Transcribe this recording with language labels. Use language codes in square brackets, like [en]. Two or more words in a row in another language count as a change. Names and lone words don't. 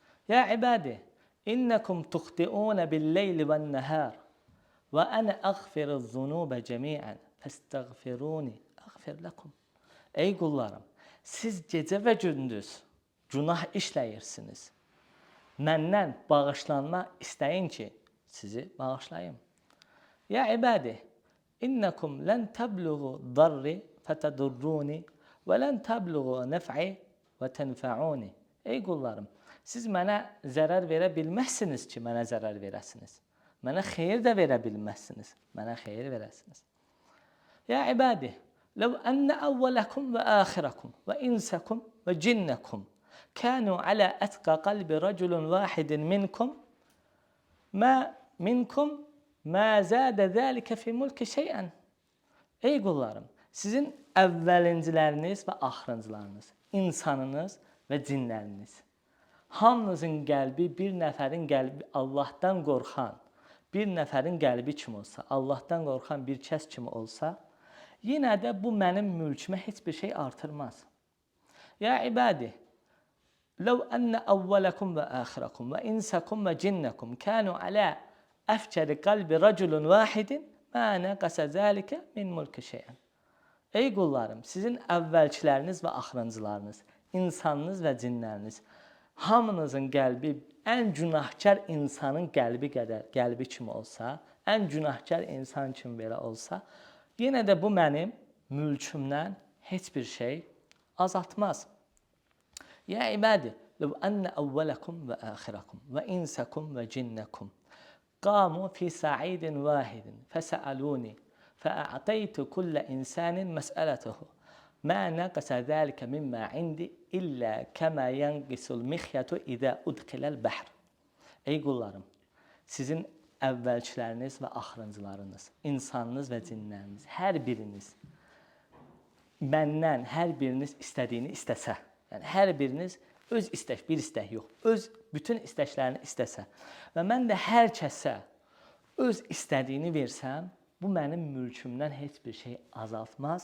[ar] يا عبادي إنكم تخطئون بالليل والنهار وأنا أغفر الذنوب جميعا فاستغفروني أغفر لكم. [az] Ey qullarım, siz gecə və gündüz günah işləyirsiniz. Məndən bağışlanma istəyin ki, sizi bağışlayım. [ar] يا عبادي, إنكم لن تبلغوا ضري فتضروني ولن تبلغوا نفعي فتنفعوني. [az] Ey qullarım, siz mənə zərər verə bilməzsiniz ki, mənə zərər verəsiniz. Mənə xeyir də verə bilməzsiniz, mənə xeyir verəsiniz. [ar] يا عبادي, لو أن أولكم وآخركم وإنسكم وجنكم كانوا على أتقى قلب رجل واحد منكم ما زاد ذلك في ملك شيئا. [az] Ey qullarım, sizin əvvəlinciləriniz və axırıncılarınız, insanınız və cinləriniz, hamınızın qəlbi bir nəfərin qəlbi Allahdan qorxan, bir nəfərin qəlbi kimi olsa, Allahdan qorxan bir kəs kimi olsa, yenə də bu mənim mülkümə heç bir şey artırmaz. [ar] يا عبادي, لو أن أولكم وآخركم وإنسكم وجنكم كانوا على أفجر قلب رجل واحد ما نقص ذلك من ملك شيئا. [az] Ey qullarım, sizin əvvəlkiləriniz və axırıncılarınız, insanınız və cinləriniz, hamınızın qəlbi ən günahkar insanın qəlbi kimi olsa, ən günahkar insan kimi belə olsa, yenə də bu mənim mülkümdən heç bir şey azaltmaz. [ar] يا عبادي, لو أن أولكم وآخركم وإنسكم وجنكم قاموا في صعيد واحد فسألوني فأعطيت كل إنسان مسألته ما نقص ذلك مما عندي إلا كما ينقص المخيط إذا أدخل البحر. [az] Ey qullarım, sizin əvvəlkiləriniz və axırıncılarınız, insanınız və cinləriniz, hər biriniz məndən hər biriniz istədiyini istəsə, yəni hər biriniz öz istək, bir istək yox, öz bütün istəklərini istəsə və mən də hər kəsə öz istədiyini versəm, bu mənim mülkümdən heç bir şey azaltmaz.